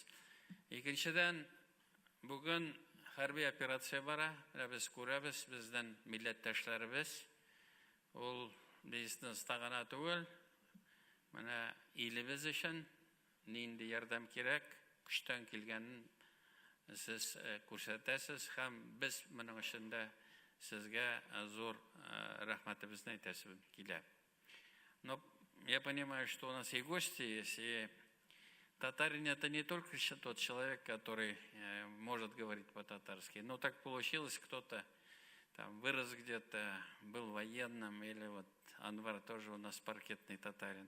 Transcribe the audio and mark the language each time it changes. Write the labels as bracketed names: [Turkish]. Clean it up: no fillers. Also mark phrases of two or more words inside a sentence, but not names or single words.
[Tatar] Икенчедән, бүген хәрби операция бара, без күрәбез, безнең милләттәшләребез, ул бизнеста гына түгел, менә илебез өчен нинди ярдәм кирәк, көчтән килгәнен сез күрсәтәсез һәм без моның өчен дә сезгә зур рәхмәтебезне әйтәсебез килә. [Russian] Но я понимаю, что у нас и гости есть, и татарин это не только тот человек, который может говорить по-татарски, но так получилось, кто-то там вырос где-то, был военным, или вот Анвар тоже у нас паркетный татарин.